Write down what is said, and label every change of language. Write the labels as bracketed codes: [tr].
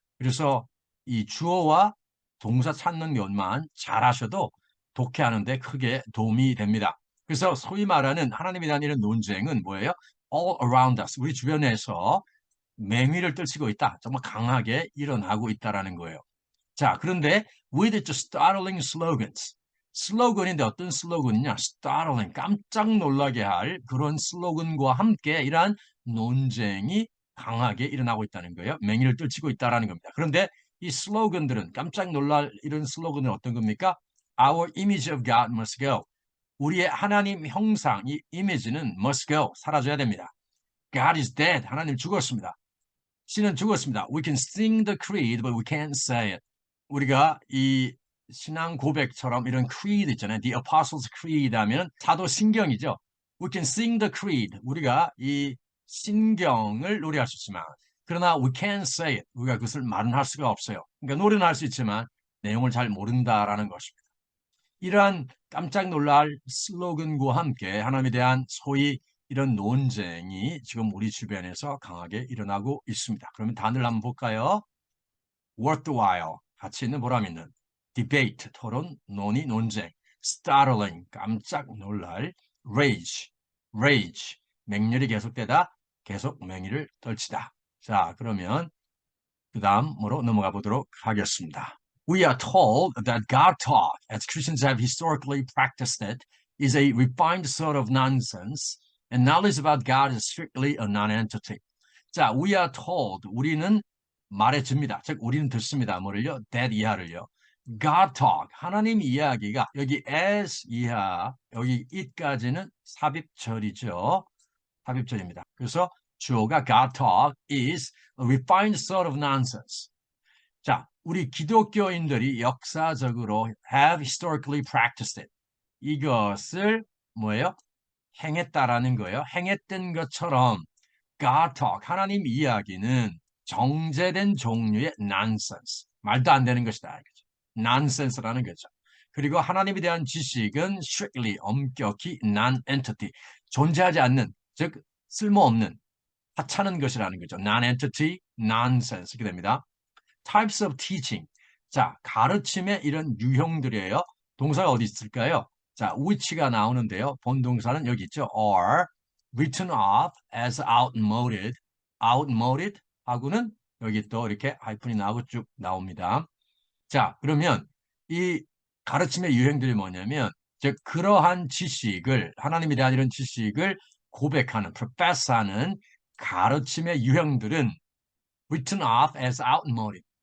[ko] 그래서 이 주어와 동사 찾는 것만 잘 하셔도 독해하는 데 크게 도움이 됩니다. 그래서 소위 말하는 하나님에 대한 이런 논쟁은 뭐예요? [en] All around us, [ko] 우리 주변에서 맹위를 떨치고 있다. 정말 강하게 일어나고 있다라는 거예요. 자, 그런데 [en] with just startling slogans. [ko] 슬로건인데 어떤 슬로건이냐? startling, 깜짝 놀라게 할 그런 슬로건과 함께 이러한 논쟁이 강하게 일어나고 있다는 거예요. 맹위를 떨치고 있다라는 겁니다. 그런데 이 슬로건들은 깜짝 놀랄 이런 슬로건은 어떤 겁니까? [en] Our image of God must go. [ko] 우리의 하나님 형상, 이 이미지는 [en] must go, [ko] 사라져야 됩니다. [en] God is dead. [ko] 하나님 죽었습니다. 신은 죽었습니다. [en] We can sing the creed, but we can't say it. [ko] 우리가 이 신앙 고백처럼 이런 creed 있잖아요. The Apostles' Creed 하면 사도 신경이죠. [en] We can sing the creed. [ko] 우리가 이 신경을 노래할 수 있지만, 그러나 [en] we can't say it. [ko] 우리가 그것을 말은 할 수가 없어요. 그러니까 노래는 할 수 있지만 내용을 잘 모른다라는 것입니다. 이러한 깜짝 놀랄 슬로건과 함께 하나님에 대한 소위 이런 논쟁이 지금 우리 주변에서 강하게 일어나고 있습니다. 그러면 단어를 한번 볼까요? worthwhile, 가치 있는 보람 있는, debate, 토론, 논의, 논쟁, startling, 깜짝 놀랄, rage, 맹렬히 계속되다, 계속 맹위를 떨치다. 자, 그러면 그 다음으로 넘어가 보도록 하겠습니다. [en] We are told that God talk, as Christians have historically practiced it, is a refined sort of nonsense, and knowledge about God is strictly a non-entity. [ko] 자, [en] we are told, [ko] 우리는 말해줍니다. 즉, 우리는 듣습니다. 뭐를요? that 이하를요. [en] God talk, [ko] 하나님 이야기가 여기 as 이하, 여기 it까지는 삽입절이죠. 삽입절입니다. 그래서 주어가 [en] God talk is a refined sort of nonsense. [ko] 자, 우리 기독교인들이 역사적으로 [en] have historically practiced it. [ko] 이것을 뭐예요? 행했다라는 거예요. 행했던 것처럼 [en] God talk, [ko] 하나님 이야기는 정제된 종류의 nonsense, 말도 안 되는 것이다. nonsense라는 거죠. 그리고 하나님에 대한 지식은 strictly, 엄격히 non-entity, 존재하지 않는, 즉 쓸모없는, 하찮은 것이라는 거죠. non-entity, nonsense 이렇게 됩니다. [en] types of teaching. [ko] 자, 가르침의 이런 유형들이에요. 동사가 어디 있을까요? 자, which가 나오는데요. 본동사는 여기 있죠. [en] are written off as outmoded. [ko] outmoded 하고는 여기 또 이렇게 하이픈이 나오고 쭉 나옵니다. 자, 그러면 이 가르침의 유형들이 뭐냐면, 즉 그러한 지식을, 하나님에 대한 이런 지식을 고백하는, profess하는 가르침의 유형들은 [en] written off as outmoded.